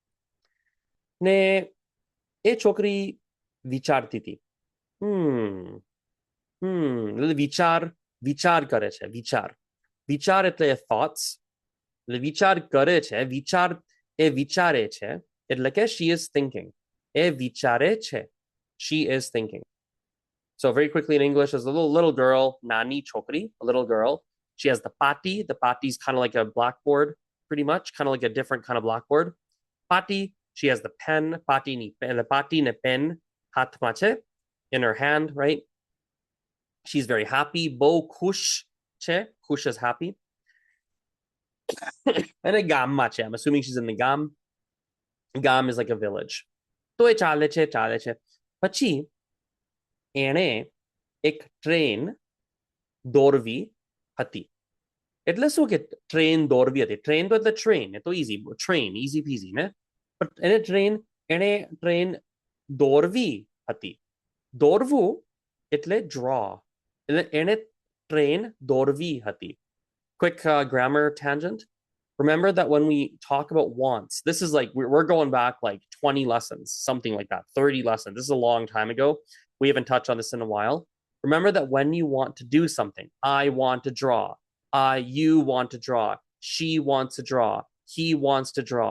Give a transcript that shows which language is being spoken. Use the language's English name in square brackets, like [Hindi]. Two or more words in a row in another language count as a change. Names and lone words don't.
[Gujarati] ને એ છોકરી વિચારતી હતી વિચાર કરે છે વિચાર એટલે thoughts એટલે વિચાર કરે છે વિચાર એ વિચારે છે એટલે કે [English] she is thinking [Gujarati] એ વિચારે છે [English] she is thinking. So very quickly in English, as a little girl, [Gujarati] નાની છોકરી, [English] a little girl. She has the pati. The pati is kind of like a blackboard, pretty much, kind of like a different kind of blackboard. Pati, she has the pen, the [Gujarati] પાટી ને પેન, હાથમાં છે, [English] in her hand, right? She's very happy. [Gujarati] બહુ ખુશ છે, [English] kush is happy. And a [Gujarati] ગામમાં છે. [English] I'm assuming she's in the gam. Gam is like a village. [Gujarati] તો એ ચાલે છે. Pachi, એણે એક ટ્રેન દોરવી હતી એટલે શું કે ટ્રેન દોરવી હતી ટ્રેન તો એટલે ટ્રેન એ તો [English] easy peasy [Gujarati] ને પણ એણે ટ્રેન દોરવી હતી દોરવું એટલે draw એટલે એણે ટ્રેન દોરવી હતી [English] quick grammar tangent. Remember that when we talk about wants, this is like we're going back like 20 lessons, something like that, 30 lessons. This is a long time ago. We haven't touched on this in a while. Remember that when you want to do something, I want to draw, you want to draw, she wants to draw, he wants to draw.